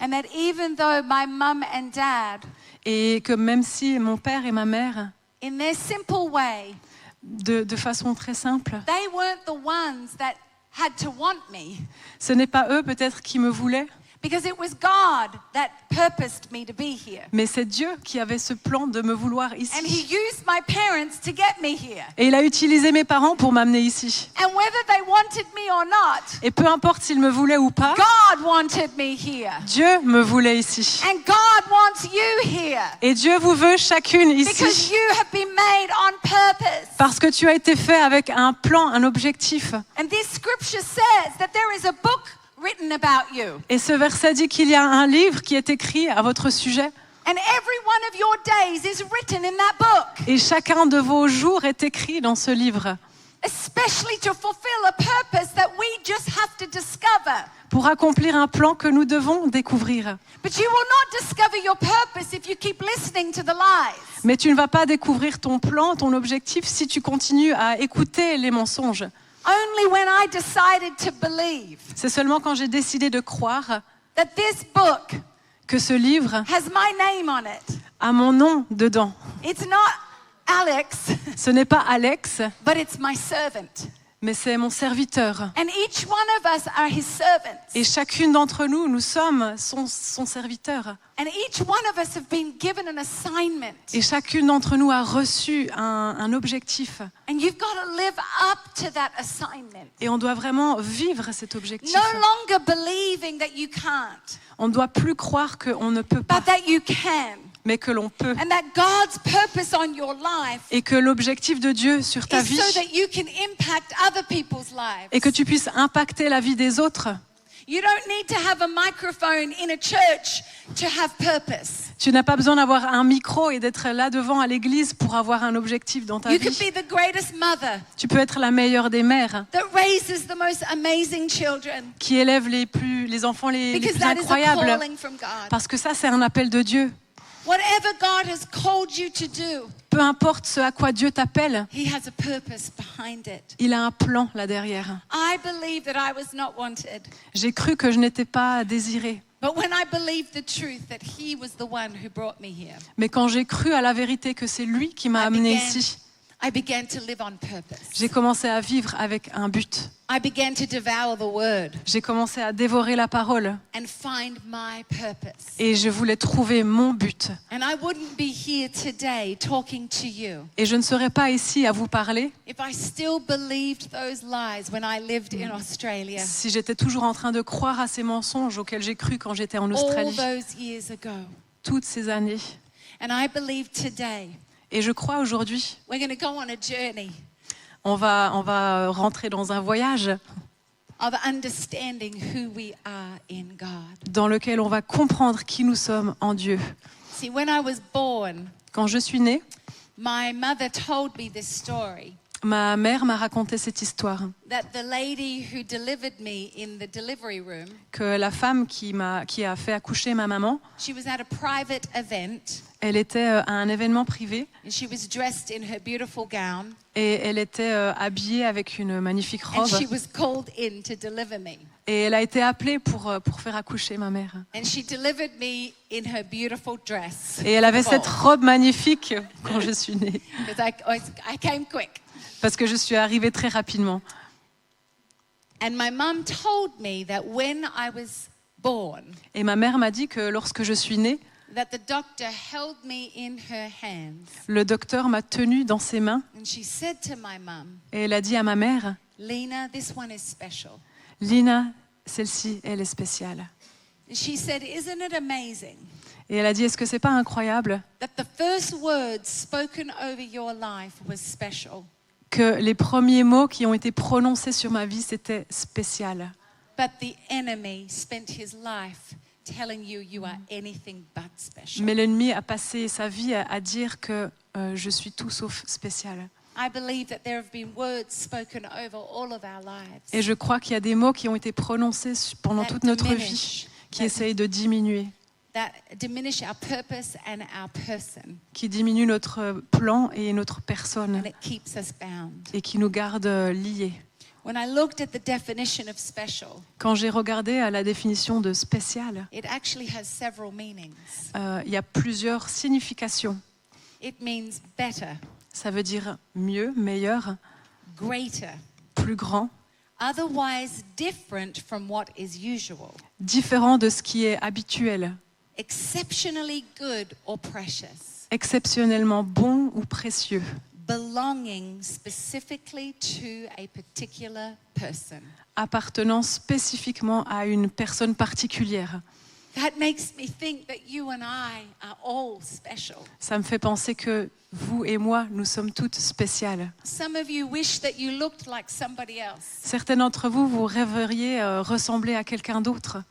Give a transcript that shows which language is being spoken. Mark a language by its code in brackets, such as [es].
[en] And that even though my mum and dad, [fr] Et que même si mon père et ma mère, [en] in their simple way, [fr] de façon très simple, [en] they weren't the ones that had to want me, [fr] ce n'est pas eux peut-être qui me voulaient, [en] because it was God that purposed me to be here. [fr] mais c'est Dieu qui avait ce plan de me vouloir [en] And [fr] ici. [en] he used my parents to get me here. [fr] Et il a utilisé mes parents pour m'amener ici. [en] And whether they wanted me or not, [fr] Et peu importe s'ils me voulaient ou pas, [en] God wanted me here. [fr] Dieu me voulait ici. [en] And God wants you here. [fr] Et Dieu vous veut chacune [en] Because [fr] ici. [en] you have been made on purpose. [fr] Parce que tu as été fait avec un plan, un objectif. [en] And this scripture says that there is a book written about you. [fr] Et ce verset dit qu'il y a un livre qui est écrit à votre sujet. [en] And every one of your days is written in that book. [fr] Et chacun de vos jours est écrit dans ce livre. [en] Especially to fulfill a purpose that we just have to discover. [fr] Pour accomplir un plan que nous devons découvrir. [en] But you will not discover your purpose if you keep listening to the lies. [fr] Mais tu ne vas pas découvrir ton plan, ton objectif, si tu continues à écouter les mensonges. [en] Only when I decided to believe [fr] C'est seulement quand j'ai décidé de croire [en] that this book [fr] que ce livre [en] has my name on it. [fr] a mon nom dedans. [en] It's not Alex, [fr] Ce n'est pas Alex, [en] but it's my servant. [fr] mais c'est mon serviteur. [en] And each one of us are his servants. [fr] Et chacune d'entre nous, nous sommes son serviteur. [en] And each one of us have been given an assignment. [fr] Et chacune d'entre nous a reçu un objectif. [en] And you've got to live up to that assignment. [fr] Et on doit vraiment vivre cet objectif. [en] No longer believing that you can't, [fr] On ne doit plus croire qu'on ne peut pas, [en] but that you can. [fr] mais que l'on peut. [en] And that God's purpose on your life [fr] Et que l'objectif de Dieu sur ta [en] is [fr] vie [en] so that you can impact other people's lives. [fr] est que tu puisses impacter la vie des autres. [en] You don't need to have a microphone in a church to have purpose. [fr] Tu n'as pas besoin d'avoir un micro et d'être là devant à l'église pour avoir un objectif dans ta [en] You could [fr] vie. [en] be the greatest mother [fr] Tu peux être la meilleure des mères [en] that raises the most amazing children, [fr] qui élève les enfants les [en] because [fr] plus [en] that is a [fr] incroyables. [en] calling from God. [fr] Parce que ça, c'est un appel de Dieu. [en] Whatever God has called you to do, [fr] Peu importe ce à quoi Dieu t'appelle, [en] He has a purpose behind it. [fr] il a un plan là derrière. [en] I believe that I was not wanted, [fr] J'ai cru que je n'étais pas désirée. [en] but when I believed the truth that He was the one who brought me here, [fr] Mais quand j'ai cru à la vérité que c'est lui qui m'a amenée ici, [en] I began to live on purpose. [fr] j'ai commencé à vivre avec un but. [en] I began to devour the word [fr] J'ai commencé à dévorer la parole [en] and find my purpose. [fr] et je voulais trouver mon but. [en] And I wouldn't be here today talking to you [fr] Et je ne serais pas ici à vous parler [en] if I still believed those lies when I lived in Australia [fr] si j'étais toujours en train de croire à ces mensonges auxquels j'ai cru quand j'étais en [en] all [fr] Australie, [en] those years ago. [fr] toutes ces années. [en] And I believe today [fr] Et je crois aujourd'hui, [en] we're going to go on a journey [fr] on va rentrer dans un voyage [en] of understanding who we are in God. [fr] dans lequel on va comprendre qui nous sommes en Dieu. [en] See, when I was born, [fr] Quand je suis née, [en] my mother told me this story [fr] ma mère m'a raconté cette histoire, [en] that the lady who delivered me in the delivery room, [fr] que la femme qui a fait accoucher ma maman, [en] she was at a private event [fr] elle était à un événement privé [en] and she was dressed in her beautiful gown [fr] et elle était habillée avec une magnifique [en] and [fr] robe [en] she was called in to deliver me. [fr] et elle a été appelée pour faire accoucher ma mère. [en] And she delivered me in her beautiful dress. [fr] Et elle avait cette robe magnifique quand je suis née, [en] Because I came quick. [fr] parce que je suis arrivée très rapidement. [en] And my mum told me that when I was born, [fr] Et ma mère m'a dit que lorsque je suis née, [en] that the doctor held me in her hands. [fr] le docteur m'a tenue dans ses mains [en] And she said to my mum, [fr] et elle a dit à ma mère, [en] Lena, this one is special. [fr] Lina, celle-ci, elle est spéciale. [en] And she said, isn't it amazing [fr] Et elle a dit, est-ce que c'est pas incroyable [en] that the first words spoken over your life was special, [fr] que les premiers mots qui ont été prononcés sur ma vie, c'était spécial. [en] but the enemy spent his life telling you you are anything but special? [fr] Mais l'ennemi a passé sa vie à dire que je suis tout sauf spécial. [en] I believe that there have been words spoken over all of our lives [fr] Et je crois qu'il y a des mots qui ont été prononcés pendant [en] that [fr] toute notre vie [en] diminish, [fr] qui essayent de diminuer, [en] that diminish our purpose and our person, [fr] qui diminue notre plan et notre personne, [en] and it keeps us bound. [fr] et qui nous garde liés. [en] When I looked at the definition of special, [fr] Quand j'ai regardé à la définition de spécial, [en] it actually has several meanings. [fr] il y a plusieurs significations. [en] It means better, [fr] Ça veut dire mieux, meilleur, [en] greater, [fr] plus grand, [en] otherwise different from what is usual, [fr] différent de ce qui est habituel, [en] exceptionally good or precious, [fr] exceptionnellement bon ou précieux, [en] belonging specifically to a particular person. [fr] appartenant spécifiquement à une personne particulière. [en] That makes me think that you and I are all special. [fr] Ça me fait penser que vous et moi, nous sommes toutes spéciales. [en] Some of you wish that you looked like somebody else. [fr] Certains d'entre vous, vous rêveriez ressembler à quelqu'un d'autre.